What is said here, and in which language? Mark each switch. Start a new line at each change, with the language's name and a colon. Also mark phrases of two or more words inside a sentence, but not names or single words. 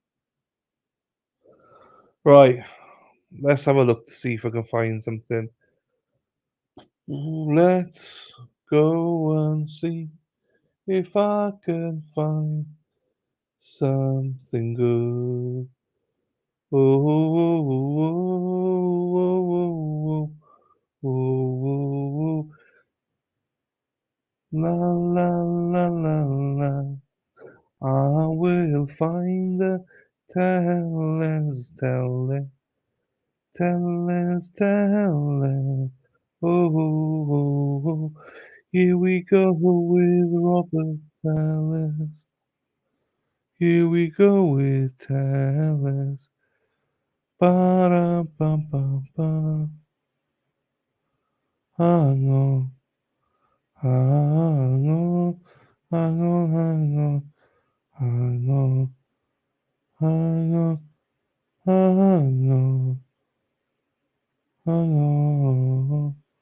English: Right. Let's have a look to see if I can find something. Let's go and see if I can find something good. Oh, oh, oh, oh, oh, oh, oh, oh. La la la la la. I will find the tellers, tellers. Oh, oh, oh, oh. Here we go with Robert Tellers. Here we go with Tellers. Ba-da-bum-bum-bum. Hang on. Hang on. Hang on. Hang on. Hang on. Hang on. Hang on. Hang on.